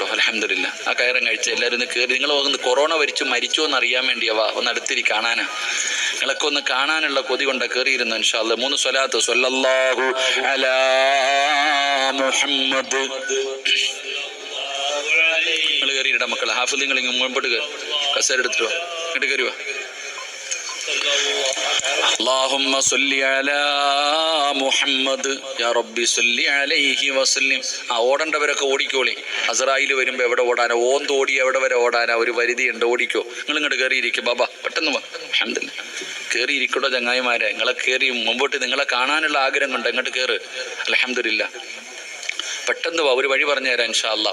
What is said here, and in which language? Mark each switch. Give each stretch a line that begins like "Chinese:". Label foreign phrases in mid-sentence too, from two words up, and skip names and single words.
Malayalam: അൽഹംദുലില്ലാ, ആ കയറങ്ങ് അഴിച്ച എല്ലാവരും ഒന്ന് കയറി. നിങ്ങൾ ഒന്ന് കൊറോണ മരിച്ചോ എന്ന് അറിയാൻ വേണ്ടിയവാ, ഒന്ന് അടുത്തിരി കാണാനാ. നിങ്ങളൊക്കെ ഒന്ന് കാണാനുള്ള കൊതി കൊണ്ടാ കയറിയിരുന്നു.
Arabic: إن شاء الله
Malayalam: 3 സ്വലാത്ത്
Arabic: صلى الله على محمد.
Malayalam: നിങ്ങൾ കയറിയിട മക്കളെ. ഹാഫിലിങ്ങൾ ഇങ്ങ് മുമ്പോട്ട് കസേരെടുത്തിട്ടോ, ഇങ്ങോട്ട് കയറിവാ.
Arabic: اللهم صل على محمد يا ربي صل عليه وسلم.
Malayalam: ഓടേണ്ടവരൊക്കെ ഓടിക്കോളി. അസ്രായിൽ വരുമ്പോൾ എവിടെ ഓടാനാ? ഓടി എവിടെ വരെ ഓടാനാ? ഒരു പരിധിയുണ്ട്, ഓടിക്കോ. നിങ്ങൾ ഇങ്ങോട്ട് കയറിയിരിക്കും ബാബാ, പെട്ടെന്ന് വാ. അൽഹംദുലില്ലാ, കയറിയിരിക്കടോ ചങ്ങായിമാരെ. നിങ്ങളെ കയറി മുമ്പോട്ട് നിങ്ങളെ കാണാനുള്ള ആഗ്രഹം കൊണ്ട് ഇങ്ങോട്ട് കയറ്. അൽഹംദുലില്ലാ, പെട്ടെന്ന് വാ. ഒരു വഴി പറഞ്ഞു തരാം
Arabic: إن شاء الله.